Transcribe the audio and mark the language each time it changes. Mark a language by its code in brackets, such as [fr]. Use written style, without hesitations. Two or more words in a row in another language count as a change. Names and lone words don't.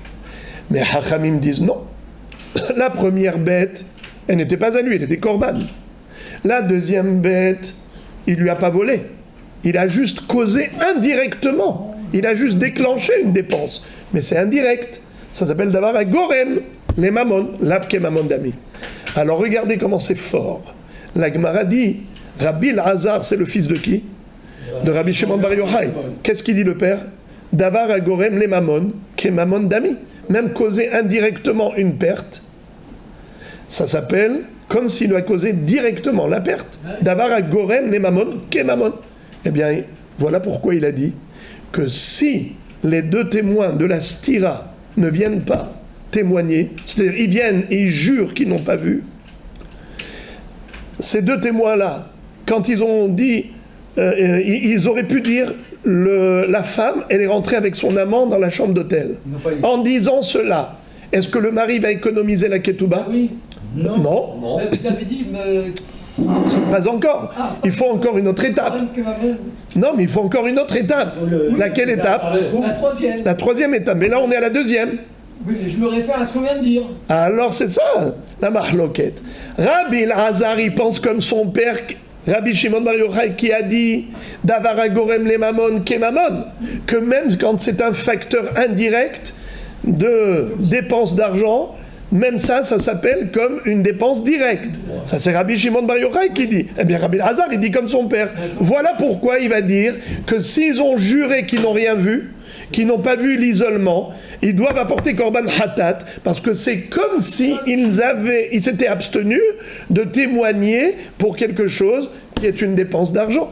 [fr] Mais Hachamim disent non. La première bête, elle n'était pas à lui, elle était korban. La deuxième bête, il ne lui a pas volé. Il a juste causé indirectement. Il a juste déclenché une dépense. Mais c'est indirect. Ça s'appelle [arc] דבר הגורם לממון כממון דמי. [fr] Alors regardez comment c'est fort. La Gemara dit, Rabbi Elazar, c'est le fils de qui? De Rabbi Shimon Bar Yochai. Qu'est-ce qu'il dit le père? [arc] דבר הגורם לממון כממון דמי. [fr] Même causer indirectement une perte, ça s'appelle comme s'il a causé directement la perte. [arc] דבר הגורם לממון כממון. [fr] Eh bien, voilà pourquoi il a dit que si les deux témoins de la stira ne viennent pas témoigner, c'est-à-dire ils viennent et ils jurent qu'ils n'ont pas vu, ces deux témoins-là, quand ils ont dit, ils auraient pu dire, la femme, elle est rentrée avec son amant dans la chambre d'hôtel. En disant cela, est-ce que le mari va économiser la ketouba? Oui. Non. Vous avez dit... Pas encore. Il faut encore une autre étape. Non, mais il faut encore une autre étape. Laquelle étape? La troisième. La troisième étape. Mais là, on est à la deuxième. Oui, je me réfère à ce qu'on vient de dire. Alors, c'est ça, la mahloket. Rabbi Elazar, il pense comme son père, Rabbi Shimon Bar Yochai, qui a dit [arc] דבר הגורם לממון כממון, [fr] que même quand c'est un facteur indirect de dépense d'argent, même ça s'appelle comme une dépense directe. Ça, c'est Rabbi Shimon Bar Yochai qui dit. Eh bien, Rabbi Elazar, il dit comme son père. Voilà pourquoi il va dire que s'ils ont juré qu'ils n'ont rien vu, qui n'ont pas vu l'isolement, ils doivent apporter [he] קרבן חטאת, [fr] parce que c'est comme si ils s'étaient abstenus de témoigner pour quelque chose qui est une dépense d'argent.